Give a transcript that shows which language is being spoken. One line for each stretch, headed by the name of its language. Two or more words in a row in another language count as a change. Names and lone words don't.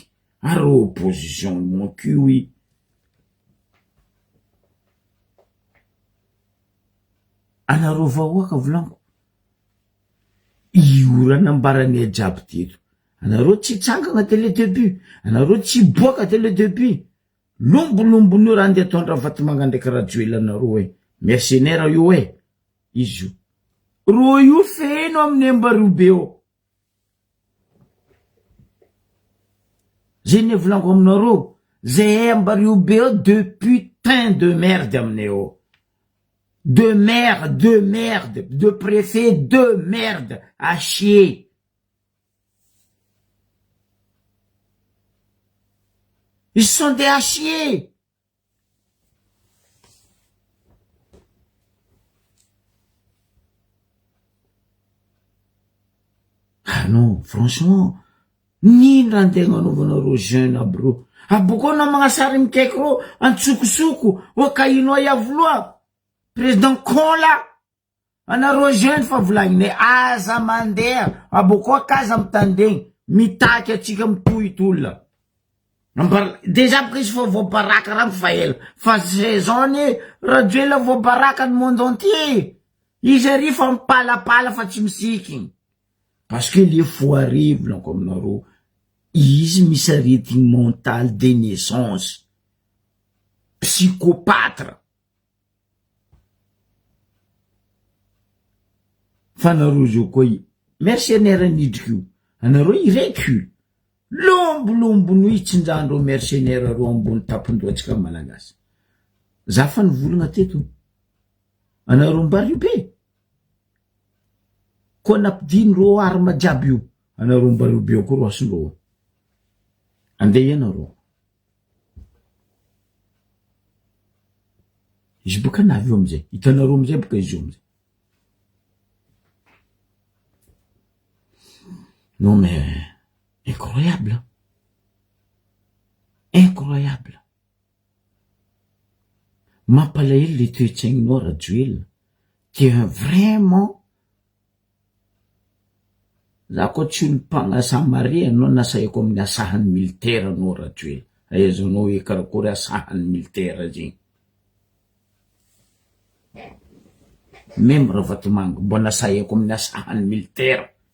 Malagasy: Ary
French: opposition mon cul.
Malagasy: Anareo vahoaka volaniko, io nambarany ajiaby teto. Anareo tsy tsangagna
French: télé début,
Malagasy: anareo tsy boaka
French: télé début.
Malagasy: Lombolombonio raha andeha ataondra Vatomanga ndraiky Rajoely anareo mercenaire io izy io. Ro io feno amin'ny Ambariobe. Zay ne volaniko aminareo, zay Ambariobe
French: depuis temps de merde aminay de merde, de préfet de merde à chier. Ils sont des à chier. Ah non, franchement,
Malagasy: nino raha antegna anaovanareo jeune aby ro. Aboko na magnasary mikaiky ro antsokosoko o kaino iavoloa. Président Kola, anareo jeune fa volagninay aza mandeha aboko akaza mitandegny mitaky atsika mitohy tolona. Déjà porque izy fa voabaraka raha fa ela fa saison ny Rajoely voabaraka ny
French: monde entier.
Malagasy: Izy ary fa mipalapala fa tsy misiky.
French: Parce que les foirés
Malagasy: volaniko aminareo, izy misy arety
French: mental de naissance, psychopatre.
Malagasy: Fa anareo zao koa mercenaire nidriky io, anareo ireky io lombolombono itsinjandreo mercenaire ro ambony tapondroatsika malagasy. Za fa nivolagna teto, anareo Ambariobe koa nampidiny ro arma jiaby io, anareo Ambariobe koa ro asondreo. Andeha ianareo. Izy boka navy io amizay, hitanareo amizay boka izy io amizay.
French: Non mais incroyable. Incroyable.
Malagasy: Mampalahelo le toetraignanao Rajoely.
French: Tu vraiment.
Malagasy: Za koa tsy mpagnasaha mare anao nasaiko amin'ny asahany militaire anao Rajoely. Ahaizanao hoe karakory asahany militaire zegny. Même raha Vatomanga mbo nasaiko amin'ny asahany militaire.